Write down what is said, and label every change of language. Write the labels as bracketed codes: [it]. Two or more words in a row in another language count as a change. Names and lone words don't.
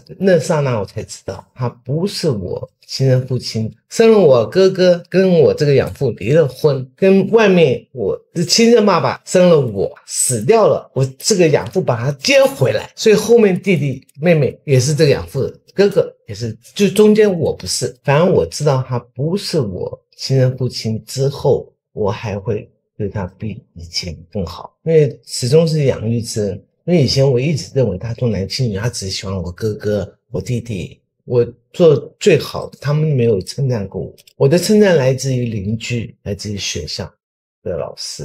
[zh] 那剎那我才知道他不是我親生父親，生了我哥哥跟我這個養父離了婚，跟外面我的親生爸爸生了我死掉了，我這個養父把他接回來，所以後面弟弟妹妹也是這個養父的，哥哥也是，就中間我不是。反正我知道他不是我親生父親之後，我還會對他比以前更好，因為始終是养育之恩。因為以前我一直認為他重男輕女，他只喜歡我哥哥我弟弟，我做最好的，他们沒有稱讚過我。我的稱讚來自於鄰居，來自於學校的老師。